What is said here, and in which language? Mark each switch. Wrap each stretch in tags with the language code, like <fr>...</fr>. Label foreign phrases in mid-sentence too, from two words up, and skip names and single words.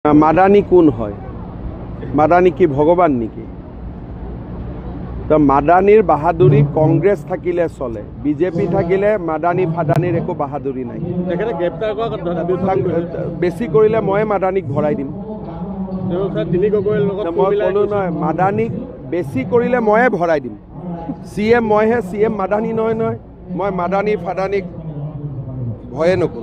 <as>মাদানী কোন হয়? মাদানী কি ভগবান নেকি? তো মাদানীর বাহাদুরি কংগ্রেস থাকিলে চলে, বিজেপি থাকিলে মাদানী ফাদানীর একো বাহাদুরি নাই। বেশি কৰিলে মই মাদানীক ভৰাই দিম। মই ক'লো নহয়, মাদানীক বেশি কৰিলে ময়ে ভৰাই দিম। CM মইহে, CM মাদানী নহয় নহয়। মই মাদানী ফাদানীক ভয়ে নকৰোঁ।</as>